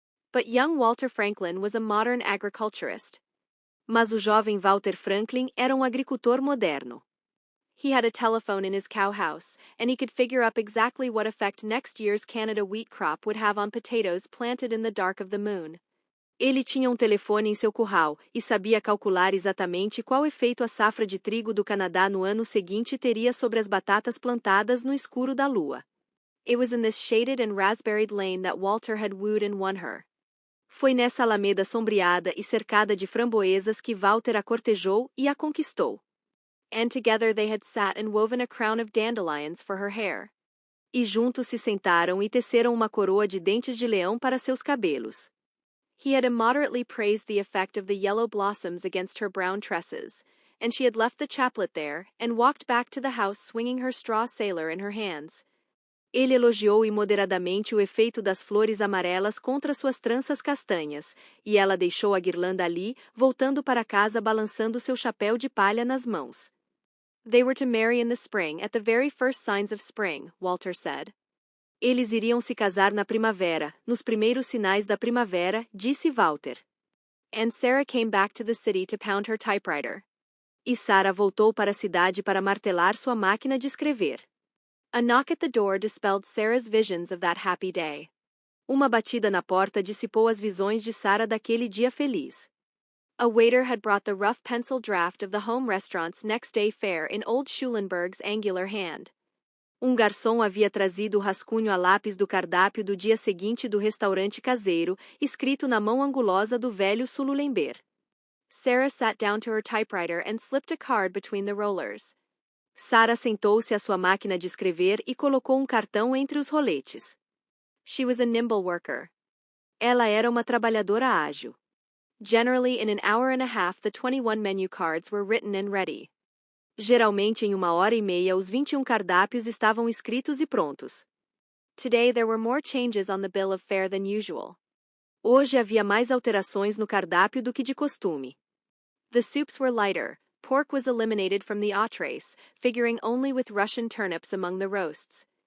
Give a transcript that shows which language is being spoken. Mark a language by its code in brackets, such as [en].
[en] But young Walter Franklin was a modern agriculturist. [pt] Mas o jovem Walter Franklin era um agricultor moderno. [en] He had a telephone in his cow house, and he could figure up exactly what effect next year's Canada wheat crop would have on potatoes planted in the dark of the moon. [pt] Ele tinha um telefone em seu curral, e sabia calcular exatamente qual efeito a safra de trigo do Canadá no ano seguinte teria sobre as batatas plantadas no escuro da lua. [en] It was in this shaded and raspberried lane that Walter had wooed and won her. [pt] Foi nessa alameda sombreada e cercada de framboesas que Walter a cortejou e a conquistou. [en] And together they had sat and woven a crown of dandelions for her hair. [pt] E juntos se sentaram e teceram uma coroa de dentes de leão para seus cabelos. [en] He had immoderately praised the effect of the yellow blossoms against her brown tresses, and she had left the chaplet there, and walked back to the house swinging her straw sailor in her hands. [pt] Ele elogiou imoderadamente o efeito das flores amarelas contra suas tranças castanhas, e ela deixou a guirlanda ali, voltando para casa balançando seu chapéu de palha nas mãos. [en] They were to marry in the spring at the very first signs of spring, Walter said. [pt] Eles iriam se casar na primavera, nos primeiros sinais da primavera, disse Walter. [en] And Sarah came back to the city to pound her typewriter. [pt] E Sarah voltou para a cidade para martelar sua máquina de escrever. [en] A knock at the door dispelled Sarah's visions of that happy day. [pt] Uma batida na porta dissipou as visões de Sarah daquele dia feliz. [en] A waiter had brought the rough pencil draft of the home restaurant's next day fare in old Schulenberg's angular hand. [pt] Garçom havia trazido o rascunho a lápis do cardápio do dia seguinte do restaurante caseiro, escrito na mão angulosa do velho Sululember. [en] Sarah sat down to her typewriter and slipped a card between the rollers. [pt] Sarah sentou-se à sua máquina de escrever e colocou cartão entre os roletes. [en] She was a nimble worker. [pt] Ela era uma trabalhadora ágil. [en] Generally in an hour and a half the 21 menu cards were written and ready. [pt] Geralmente em 1h30 os 21 cardápios estavam escritos e prontos. [en] Today there were more changes on the bill of fare than usual. [pt] Hoje havia mais alterações no cardápio do que de costume. [en] The soups were lighter. Pork was eliminated from the entrees, figuring only with Russian turnips among the roasts.